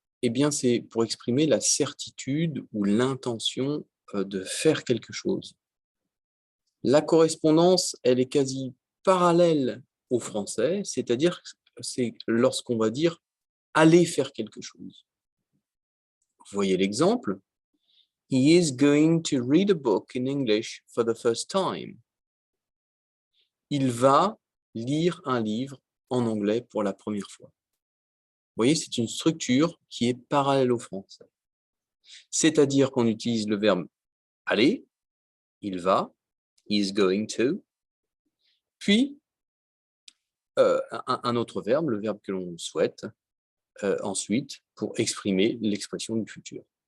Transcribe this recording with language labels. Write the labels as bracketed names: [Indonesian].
[French] Eh bien, c'est pour exprimer la certitude ou l'intention de faire quelque chose. La correspondance, elle est quasi parallèle au français, c'est-à-dire que c'est lorsqu'on va dire « aller faire quelque chose ». Vous voyez l'exemple? [English] « He is going to read a book in English for the first time ». [French] Il va lire un livre en anglais pour la première fois. Vous voyez, c'est une structure qui est parallèle au français. C'est-à-dire qu'on utilise le verbe « aller », il va, [English] he is going to, [French] puis un autre verbe, le verbe que l'on souhaite, ensuite pour exprimer l'expression du futur.